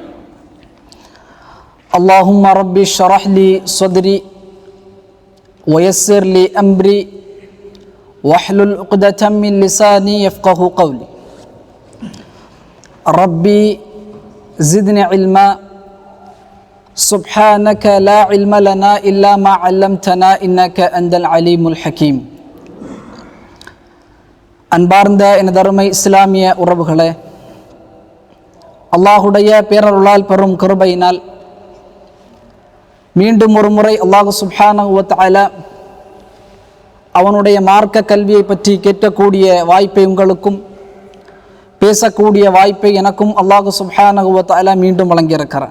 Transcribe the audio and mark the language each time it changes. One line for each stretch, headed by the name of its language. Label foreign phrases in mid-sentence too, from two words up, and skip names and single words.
Arabic: اللهم رب اشرح لي صدري ويسر لي أمري واحلل عقدة من لساني يفقه قولي. ربي زدني علما سبحانك لا علم لنا إلا ما علمتنا إنك أنت العليم الحكيم.
Tamil: அன்பார்ந்த எனதருமை இஸ்லாமிய உறவுகளே, அல்லாஹுடைய பேரருளால் பெறும் கிருபையினால் மீண்டும் ஒரு முறை
Arabic: الله سبحانه وتعالى
Tamil: அவனுடைய மார்க்க கல்வியை பற்றி கேட்கக்கூடிய வாய்ப்பை உங்களுக்கும், பேசக்கூடிய வாய்ப்பை எனக்கும்
Arabic: الله سبحانه وتعالى
Tamil: மீண்டும் வழங்கியிருக்கிறார்.